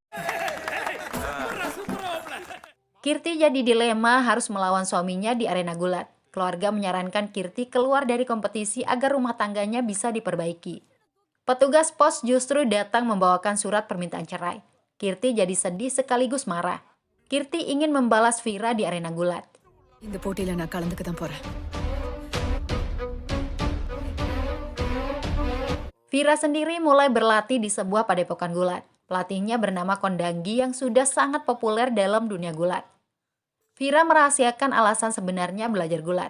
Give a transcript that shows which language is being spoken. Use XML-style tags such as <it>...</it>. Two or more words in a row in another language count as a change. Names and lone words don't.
<id>Kirti jadi dilema harus melawan suaminya di arena gulat. Keluarga menyarankan Kirti keluar dari kompetisi agar rumah tangganya bisa diperbaiki. Petugas pos justru datang membawakan surat permintaan cerai. Kirti jadi sedih sekaligus marah. Kirti ingin membalas Vira di arena gulat.</id> <ta>இந்த போட்டியில நான் கலந்துக்க தான் போறேன்.</ta> <id>Vira sendiri mulai berlatih di sebuah padepokan gulat. Pelatihnya bernama Kondangi yang sudah sangat populer dalam dunia gulat. Vira merahasiakan alasan sebenarnya belajar gulat.</id>